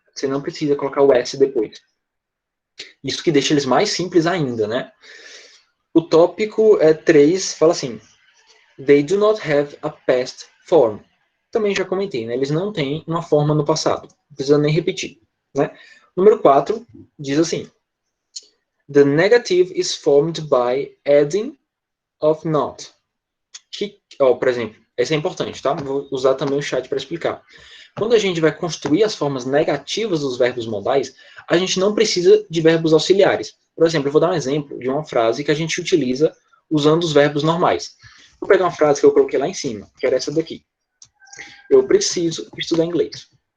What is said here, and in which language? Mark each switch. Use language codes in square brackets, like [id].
[pt] Você não precisa colocar o S depois. Isso que deixa eles mais simples ainda, né? O tópico 3 fala assim: [en] They do not have a past form. [pt] Também já comentei, né? Eles não têm uma forma no passado. Não precisa nem repetir, né? Número 4 diz assim: [en] The negative is formed by adding of not. [pt] Por exemplo, esse é importante, tá? Vou usar também o chat para explicar. Quando a gente vai construir as formas negativas dos verbos modais, a gente não precisa de verbos auxiliares. Por exemplo, eu vou dar um exemplo de uma frase que a gente utiliza usando os verbos normais. Vou pegar uma frase que eu coloquei lá em cima, que era essa daqui. Eu preciso estudar inglês.